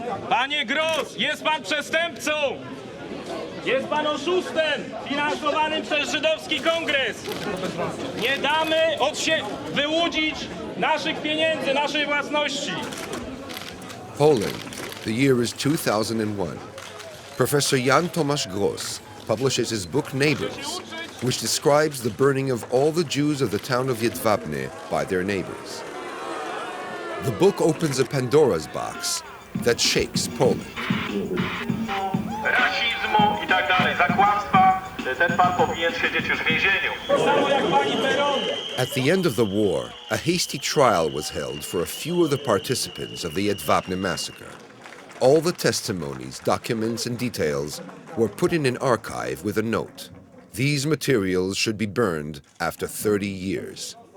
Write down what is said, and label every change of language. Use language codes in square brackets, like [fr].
[pl] Panie Gross, jest pan przestępcą! Jest pan oszustem finansowanym przez żydowski kongres! Nie damy wyłudzić naszych pieniędzy, naszej własności! [en] Poland, the year is 2001. Professor Jan Tomasz Gross publishes his book Neighbors, which describes the burning of all the Jews of the town of Jedwabne by their neighbors. The book opens a Pandora's box that shakes Poland. [pl] Rasizmu i tak dalej, za kłamstwa, ten pan powinien siedzieć już w więzieniu. [en] At the end of the war, a hasty trial was held for a few of the participants of the Jedwabne massacre. All the testimonies, documents, and details were put in an archive with a note. These materials should be burned after 30 years.